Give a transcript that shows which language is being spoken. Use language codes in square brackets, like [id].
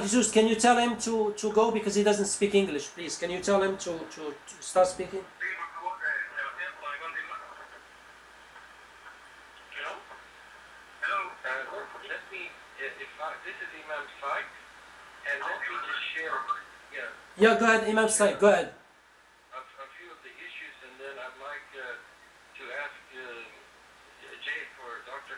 [en] Jesus, can you tell him to go because he doesn't speak English, please? Can you tell him to start speaking? [es] sí, por favor, Sebastián, ¿puede continuar? [en] Hello? Hello. Let me, this is Imam Saik, and let me just share, Yeah, go ahead, Imam Saik, go ahead. a few of the issues, and then I'd like to ask Jake or Dr.